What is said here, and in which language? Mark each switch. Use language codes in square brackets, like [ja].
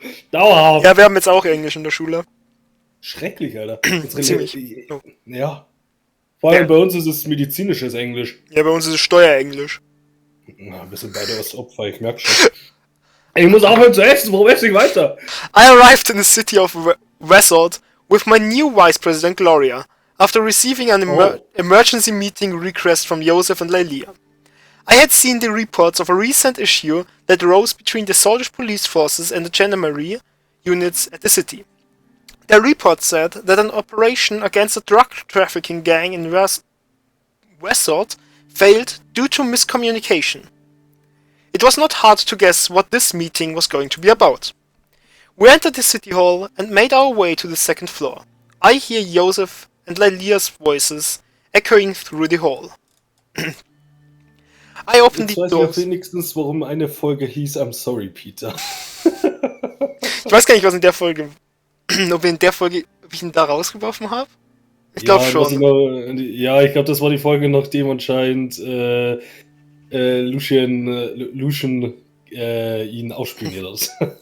[de] Dauerhaft. Ja, wir haben jetzt auch Englisch in der Schule. Schrecklich, Alter. Ziemlich. Oh. Ja. Vor allem bei uns ist es medizinisches Englisch. Ja, bei uns ist es Steuerenglisch. Na, wir sind beide das Opfer, ich merk schon. Ich muss aufhören zu essen, warum esse ich weiter? [en] I arrived in the city of Wesselt with my new vice president Gloria, after receiving an emergency meeting request from Iosef and Lileas. I had seen the reports of a recent issue that arose between the Soldier police forces and the gendarmerie units at the city. The report said that an operation against a drug trafficking gang in Wesselt failed due to miscommunication. It was not hard to guess what this meeting was going to be about. We entered the city hall and made our way to the second floor. I hear Iosef and Lileas voices echoing through the hall. I opened the doors. [de] Ich weiß ja wenigstens, warum eine Folge hieß [en] I'm sorry, Peter. [de] Ich weiß gar nicht, was in der Folge... ob ich ihn da rausgeworfen habe? Ich glaube schon. Ich glaube, das war die Folge, nachdem anscheinend Lucian ihn ausspioniert hat.